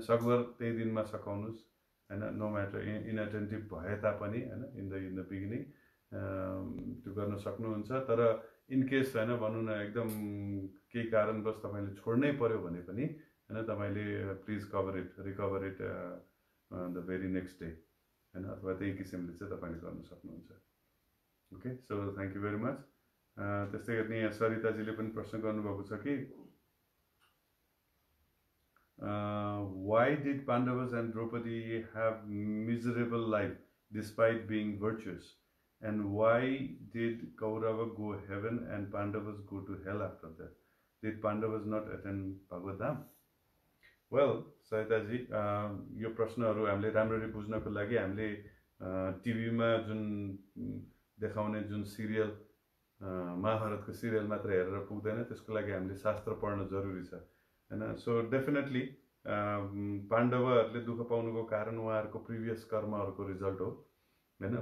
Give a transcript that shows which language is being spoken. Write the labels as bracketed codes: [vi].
[ne] सकभर त्यही दिनमा सकाउनुहोस् हैन, [en] no matter inattentive [ne] भए तापनि हैन, [en] in the beginning [ne] त्यो गर्न सक्नुहुन्छ। तर इन केस हैन भनौँ न एकदम केही कारणवश तपाईँले छोड्नै पर्यो भने पनि हैन, तपाईँले [en] please recover it the very next day [ne] हैन, अथवा त्यही किसिमले चाहिँ तपाईँले गर्न सक्नुहुन्छ। [en] Okay, so thank you very much. [ne] त्यस्तै गरी यहाँ सरिताजीले पनि प्रश्न गर्नुभएको छ कि [en] why did Pandavas and Draupadi have miserable life despite being virtuous, and why did Kaurava go heaven and Pandavas go to hell after that? Did Pandavas not attend Bhagavad Dham? [ne] Well, Saritaji, यो प्रश्नहरू हामीले राम्ररी बुझ्नको लागि हामीले टिभीमा जुन देखाउने जुन सिरियल महाभारतको सिरियल मात्र हेरेर पुग्दैन, त्यसको लागि हामीले शास्त्र पढ्न जरुरी छ हैन। सो डेफिनेटली पाण्डवहरूले दुःख पाउनुको कारण उहाँहरूको प्रिभियस कर्महरूको रिजल्ट हो हैन।